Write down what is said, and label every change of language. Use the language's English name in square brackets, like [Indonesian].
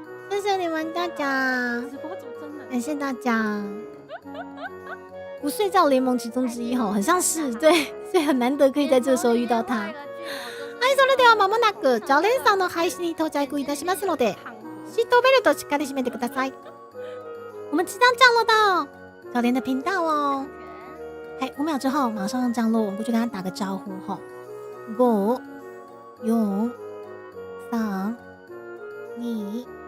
[Chinese] 谢谢你们大家，感谢大家。不睡觉联盟其中之一吼，很像是对，所以很难得可以在这个时候遇到他。 [Japanese] はい、それでは間もなく常連さんの配信に到着いたしますので、シートベルトしっかり締めてください。 [Chinese] 我们即将降落到小莲的频道哦。嘿，5秒之后马上降落，我们过去跟他打个招呼吼。 5、4、3、2、1。